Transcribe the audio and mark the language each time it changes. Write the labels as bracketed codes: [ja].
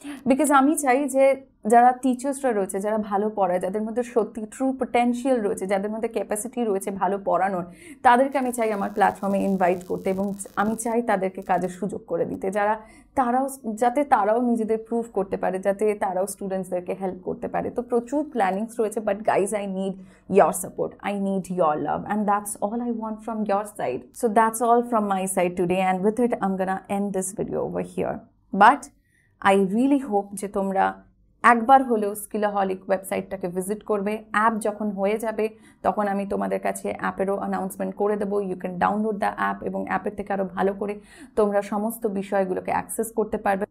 [bn] Because আমি চাই যে যারা টিচার্সরা রয়েছে, যারা ভালো পড়ায়, যাদের মধ্যে সত্যি ট্রু পটেনশিয়াল রয়েছে, যাদের মধ্যে ক্যাপাসিটি রয়েছে ভালো পড়ানোর, তাদেরকে আমি চাই আমার প্ল্যাটফর্মে ইনভাইট করতে, এবং আমি চাই তাদেরকে কাজের সুযোগ করে দিতে, যাতে তারাও নিজেদের প্রুভ করতে পারে, যাতে তারাও স্টুডেন্টসদেরকে হেল্প করতে পারে। তো প্রচুর প্ল্যানিংস রয়েছে, [en] But guys, I need your support, I need your love, and that's all I want from your side. So that's all from my side today, and with it I'm gonna end this video over here. But I really hope [bn] যে তোমরা একবার হলেও স্কিলাহলিক ওয়েবসাইটটাকে visit করবে। App যখন হয়ে যাবে তখন আমি তোমাদের কাছে অ্যাপেরও অ্যানাউন্সমেন্ট করে দেবো। [en] you can download the app, [bn] এবং অ্যাপের থেকে আরও ভালো করে তোমরা সমস্ত বিষয়গুলোকে অ্যাক্সেস করতে পারবে।